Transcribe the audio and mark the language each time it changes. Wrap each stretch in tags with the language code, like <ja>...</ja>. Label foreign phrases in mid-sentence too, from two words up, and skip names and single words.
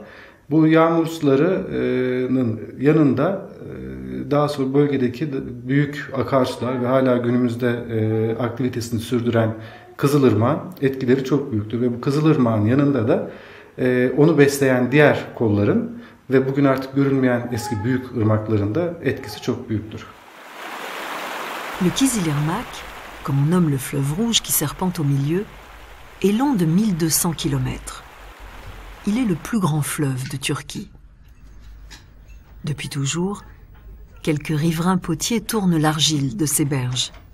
<tr>Bu yağmur sularının yanında daha sonra bölgedeki büyük akarsular ve hala günümüzde aktivitesini sürdüren Kızılırmak'ın etkileri çok büyüktür. Ve bu Kızılırmak'ın yanında da onu besleyen diğer kolların ve bugün artık görünmeyen eski büyük ırmakların da etkisi çok büyüktür.</tr> <fr>Le Kızılırmak, comme on nomme le fleuve rouge qui serpente au milieu, est long de 1200 km. Il est le plus grand fleuve de Turquie. Depuis toujours, quelques riverains potiers tournent l'argile de ses berges.</fr>